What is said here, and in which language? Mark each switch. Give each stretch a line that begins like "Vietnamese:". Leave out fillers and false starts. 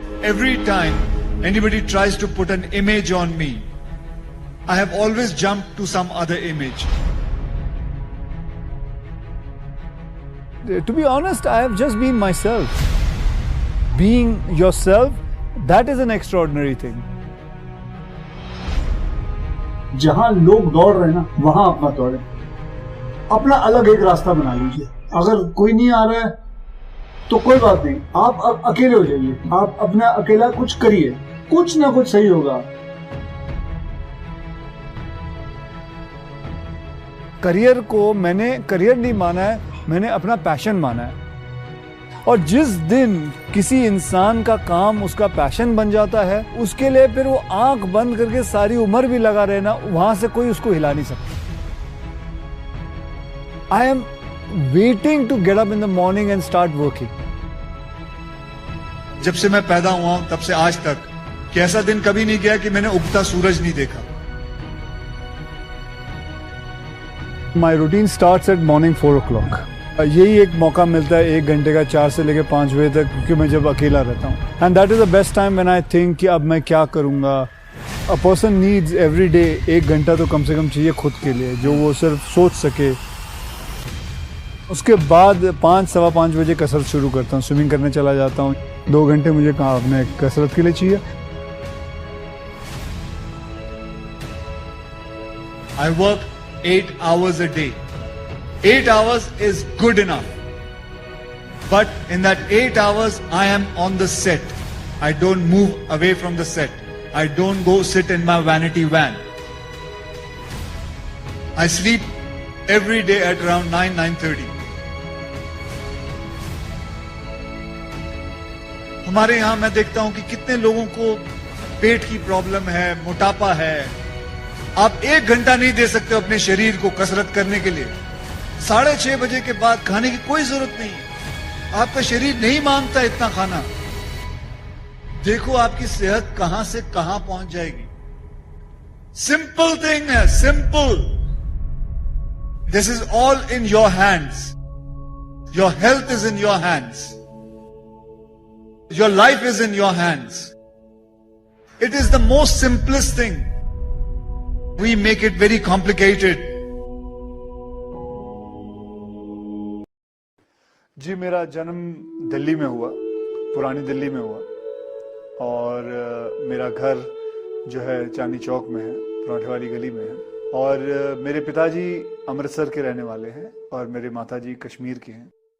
English: Every time anybody tries to put an image on me, I have always jumped to some other image. To be honest, I have just been myself. Being yourself, that is an extraordinary thing.
Hindi: जहां लोग दौड़ रहे हैं ना, वहां आप मत दौड़े. अपना अलग एक रास्ता बना लीजिए. अगर कोई नहीं आ रहा है तो कोई बात नहीं, आप अकेले हो जाइए. आप अपना अकेला कुछ करिए, कुछ ना कुछ सही होगा. करियर को मैंने करियर नहीं माना है, मैंने अपना पैशन माना है. और जिस दिन किसी इंसान का काम उसका पैशन बन जाता है, उसके लिए फिर वो आंख बंद करके सारी उम्र भी लगा रहना, वहां से कोई उसको हिला नहीं सकता.
English: I am waiting to get up in the morning and start working.
Hindi: जब से मैं पैदा हुआ हूं तब से आज तक कि ऐसा दिन कभी नहीं गया कि मैंने उगता सूरज नहीं देखा.
English: My routine starts at morning 4 o'clock.
Hindi: यही एक मौका मिलता है 1 घंटे का 4 से लेकर 5 बजे तक, क्योंकि मैं जब अकेला रहता हूँ.
English: And that is the best time when I think कि अब मैं क्या करूँगा.
Hindi: A person needs every day 1 घंटा तो कम से कम चाहिए खुद के लिए, जो वो सिर्फ सोच सके. उसके बाद 5-5:15 बजे कसरत शुरू करता हूँ. स्विमिंग करने चला जाता हूँ. 2 घंटे मुझे कहाँ अपने कसरत के लिए चाहिए.
English: I work 8 hours a day. 8 hours is good enough. But in that 8 hours, I am on the set. I don't move away from the set. I don't go sit in my vanity van. I sleep every day at around 9-9:30.
Hindi: हमारे यहाँ मैं देखता हूं कि कितने लोगों को पेट की प्रॉब्लम है, मोटापा है. आप 1 घंटा नहीं दे सकते अपने शरीर को कसरत करने के लिए. 6:30 बजे के बाद खाने की कोई जरूरत नहीं है. आपका शरीर नहीं मांगता इतना खाना. देखो आपकी सेहत कहां से कहां पहुंच जाएगी. सिंपल थिंग है, simple.
English: This is all in your hands. Your health is in your hands. Your life is in your hands. It is the most simplest thing. We make it very complicated.
Hindi: जी, मेरा जन्म दिल्ली में हुआ, पुरानी दिल्ली में हुआ. और मेरा घर जो है चांदनी चौक में है, पराठे वाली गली में है. और मेरे पिताजी अमृतसर के रहने वाले हैं और मेरे माताजी कश्मीर की हैं.